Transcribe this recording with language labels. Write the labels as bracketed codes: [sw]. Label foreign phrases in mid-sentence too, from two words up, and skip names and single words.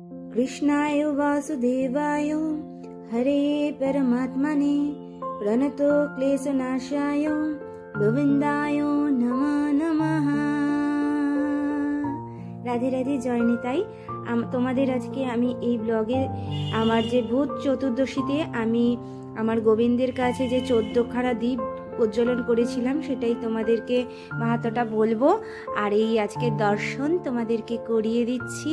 [sa] कृष्णाय वासुदेवाय हरे परमात्मने प्रणतो क्लेशनाशाय गोविंदाय नमः नमः। राधे राधे, जय निताई। [bn] তোমাদের আজকে আমি এই ব্লগে আমার যে ভূত চতুর্দশীতে আমি আমার গোবিন্দের কাছে যে 14খানা দীপ প্রজ্বলন করেছিলাম সেটাই তোমাদেরকে মাহাত্ম্যটা বলবো। আর এই আজকের দর্শন তোমাদেরকে করিয়ে দিচ্ছি।